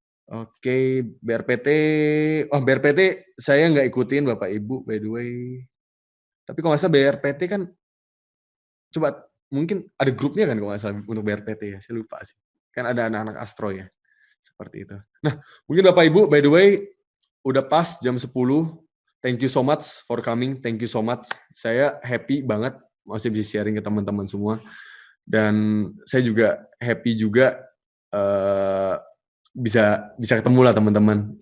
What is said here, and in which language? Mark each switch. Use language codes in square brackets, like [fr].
[id] Oke, BRPT, oh BRPT saya nggak ikutin Bapak Ibu [en] by the way. [id] Tapi kalau nggak salah BRPT kan, coba mungkin ada grupnya kan kalau nggak salah untuk BRPT ya, saya lupa sih. Kan ada anak-anak Astro ya, seperti itu. Nah, mungkin Bapak Ibu [en] by the way, [id] udah pas jam 10. [en] Thank you so much for coming, thank you so much. [id] Saya happy banget masih bisa sharing ke teman-teman semua. Dan saya juga happy juga, bisa ketemu lah teman-teman.